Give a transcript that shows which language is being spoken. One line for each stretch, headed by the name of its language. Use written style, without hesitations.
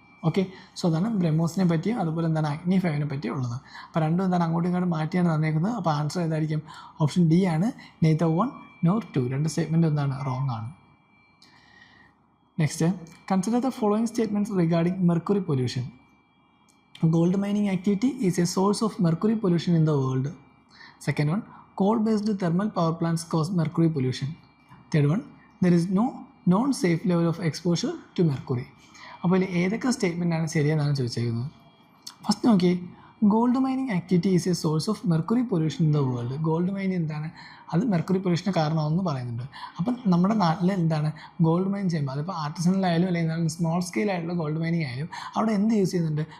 Malayalam: Okay, so അതാണ് ബ്രഹ്മോസിനെ പറ്റിയും അതുപോലെ എന്താണ് അഗ്നി 5 പറ്റിയും ഉള്ളത്. അപ്പോൾ രണ്ടും എന്താണ് അങ്ങോട്ടും ഇങ്ങോട്ടും മാറ്റിയാണ് തന്നേക്കുന്നത്. അപ്പോൾ ആൻസർ ഏതായിരിക്കും? ഓപ്ഷൻ ഡി ആണ്, നെയ്തർ 1 nor 2. രണ്ട് സ്റ്റേറ്റ്മെൻറ്റ് എന്താണ് റോങ് ആണ്.
English: Next, consider the following statements regarding mercury pollution. Gold mining activity is a source of mercury pollution in the world. Second one, coal-based thermal power plants cause mercury pollution. Third one, there is no known safe level of exposure to mercury.
Malayalam: അപ്പോൾ ഇതിൽ ഏതൊക്കെ സ്റ്റേറ്റ്മെൻറ്റാണ് ശരിയെന്നാണ് ചോദിച്ചിരിക്കുന്നത്. First നോക്കി,
English: Gold mining activity is a source of mercury pollution in the world.
Malayalam: Gold mining എന്താണ്, അത് mercury പൊല്യൂഷന് കാരണമാണെന്ന് പറയുന്നുണ്ട്. അപ്പം നമ്മുടെ നാട്ടിൽ എന്താണ് ഗോൾഡ് മൈൻ ചെയ്യുമ്പോൾ, അതിപ്പോൾ ആർട്ടിസണലായാലും അല്ലെങ്കിൽ സ്മോൾ സ്കെയിൽ ആയിട്ടുള്ള ഗോൾഡ് മൈനിങ് ആയാലും അവിടെ എന്ത് യൂസ് ചെയ്യുന്നുണ്ട്?